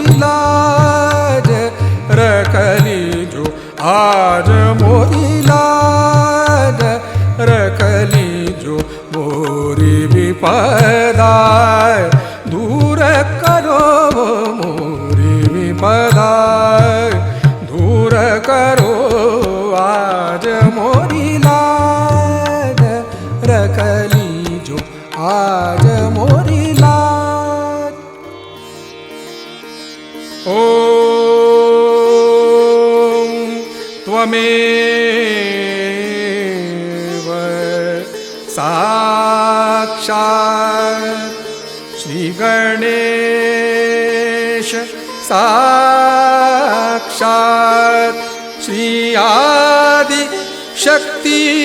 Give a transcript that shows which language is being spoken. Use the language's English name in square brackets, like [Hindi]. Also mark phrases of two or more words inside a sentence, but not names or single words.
[Hindi] लाज रखली जो आज मोरी लाज रखली जो मोरी विपदा दूर करो मोरी विपदा दूर करो आज मोरी लाज रखली जो आज मोरी लाज [Sanskrit] ओम त्वमेव साक्षात् श्री गणेश साक्षात् श्री आदि शक्ति